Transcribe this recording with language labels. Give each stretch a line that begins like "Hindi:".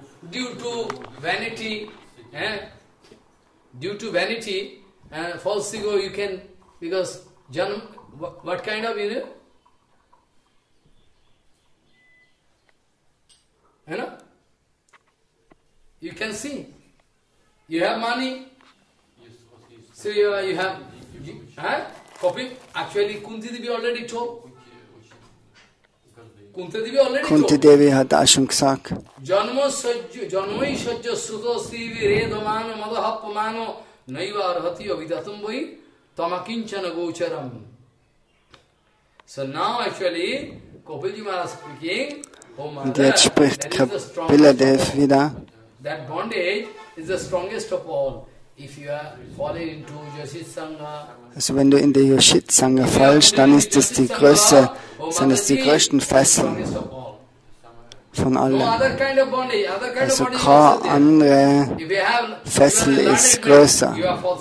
English: Due to vanity, false ego, you can, because what kind of, you know? You can see. You have money, so you have, actually Kunti Devi already told.
German: Kunti Devi hat auch schon gesagt.
Sanskrit: Janmai sajja suto sivi redamano madahappamano naiva arhati avidatam vai tamakinchana gocharam.
English: So now actually, Kapila Maharaj speaking,
German: Und jetzt spricht Kapila Dev wieder.
English: That bondage is the strongest of all. If you are falling into Yoshit Sanga,
German: also wenn du in die Yoshit Sanga fällst, dann ist das die größte, sind es die größten Fesseln von allen. Also keine andere Fessel ist größer.